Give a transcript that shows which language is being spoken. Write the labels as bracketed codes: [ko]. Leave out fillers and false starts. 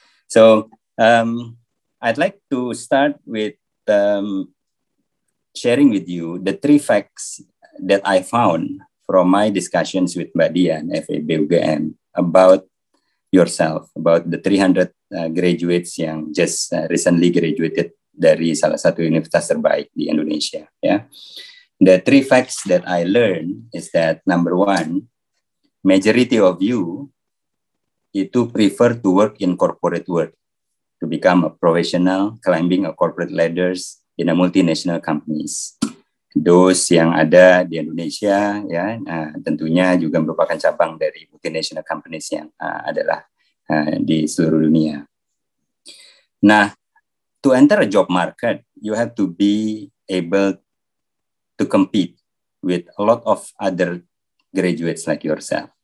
[en] So I'd like to start with sharing with you the 3 facts that I found from my discussions with Mbak Dian, FEB UGM, about yourself, about the 300 graduates yang just recently graduated [id] dari salah satu universitas terbaik di Indonesia. Ya. [en] The 3 facts that I learned is that number 1, majority of you [id] itu [en] prefer to work in corporate world, to become a professional, climbing a corporate ladders in a multinational companies. [id] Those yang ada di Indonesia, ya, tentunya juga merupakan cabang dari multinational companies yang adalah di seluruh dunia. [en] Nah, to enter a job market, you have to be able to compete with a lot of other graduates like yourself.